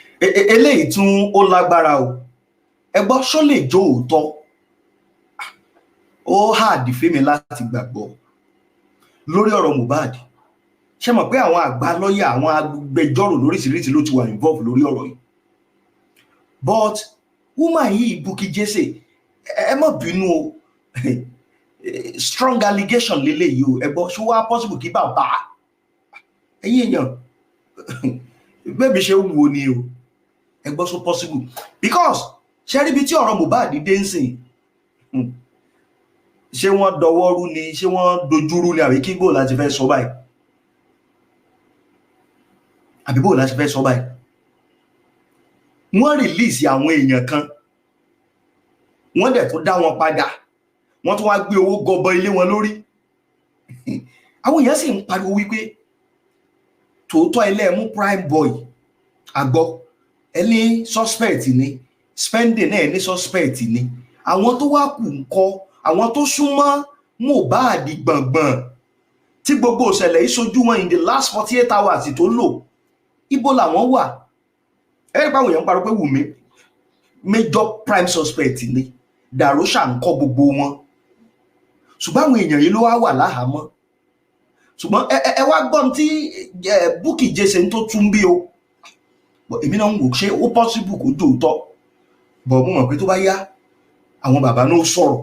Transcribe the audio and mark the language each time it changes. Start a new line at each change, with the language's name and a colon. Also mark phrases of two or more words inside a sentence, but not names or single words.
Yoruba: eléyìí tún ó lágbára o. Ẹ gbọ́ ṣó lè jó òótọ́. Ó hard fẹ́mi láti gbàgbọ́ lórí ọ̀rọ̀ Mohbad. Ṣé mọ̀ pé àwọn àgbà lọ́yà, àwọn agbẹjọ́rò lóríṣiríṣi ló ti wà involve lórí ọ̀rọ̀ yìí. But woman yìí Bukky Jesse, ẹ má bínú o.
English: Strong allegation
Yoruba: leléyìí o. Ẹ gbọ́ ṣó wá possible kí bàbá ẹ̀yin èèyàn bẹ́ẹ̀ bí ṣe ń wo ni o. Ẹ gbọ́ ṣó
English: possible because
Yoruba: ṣe rí bí tí ọ̀rọ̀ Mohbad dé ń sìn. Ṣé wọ́n dọwọ́rú ni, ṣé wọ́n dojúrú ni, àbí kí bò láti fẹ́ sọ báyìí? Àbí bò láti fẹ́ sọ báyìí? Wọ́n release àwọn èèyàn kan, wọ́n dẹ̀ tó dá wọn padà, wọ́n tó wá gbé owó gọbọ ilé wọn lórí. Àwọn èèyàn sì ń pariwo wípé Tooto ilé mú
English: prime boy
Yoruba: àgbọ̀ ẹni suspect ni, spending náà ní suspect ni. Àwọn tó wá kù ńkọ́, àwọn tó súnmọ́ Mohbad gbọ̀ngbọ̀n tí gbogbo ìṣẹ̀lẹ̀ ìṣojú wọn
English: in the last 48 hours
Yoruba: tó lò, ibo làwọn wà? Ẹ báwo yẹn ń parọ́ pé Wùmí
English: major prime suspect
Yoruba: ni, Dàróṣà ń kọ́ gbogbo wọn. Ṣùgbọ́n àwọn èèyàn yìí ló wà láhàámọ́. Ṣùgbọ́n ẹ wá gbọ́n tí Bukky Jesse ń tó tún bí o. Èmi náà ń wò ṣé ó possible kó dòótọ́. Bọ̀ mo mọ̀ pé tó bá yá àwọn bàbá náà sọ̀rọ̀.